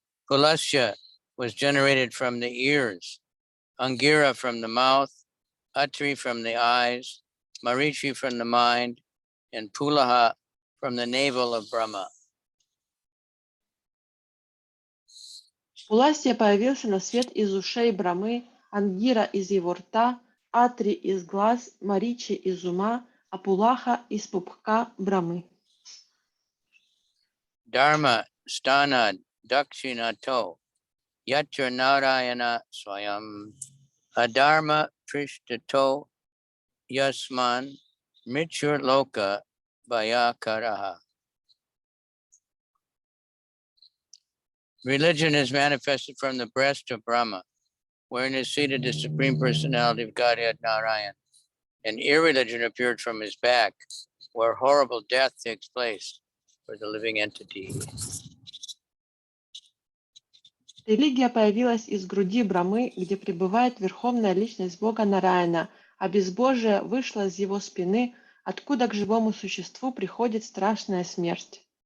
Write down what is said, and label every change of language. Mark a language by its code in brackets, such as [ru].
[en] Pulascha was generated from the ears, Angira from the mouth, Atri from the eyes, Marichi from the mind, and Pulaha from the navel of Brahma. [ru] Пуластья появился на свет из ушей Брамы, Ангира из его рта, Атри из глаз, Маричи из ума, а Пулаха из пупка Брамы. [sa] Dharma stana dakshinato yatra narayana swayam adharma prishtato yasman mrityur loka bhayakaraha. [en] Religion is manifested from the breast of Brahma, wherein is seated the Supreme Personality of Godhead Narayan. And irreligion appeared from his back, where horrible death takes place for the living entity. [ru] Религия появилась из груди Брамы, где пребывает верховная личность Бога Нараяна, а безбожие вышло из его спины, откуда к живому существу приходит страшная смерть.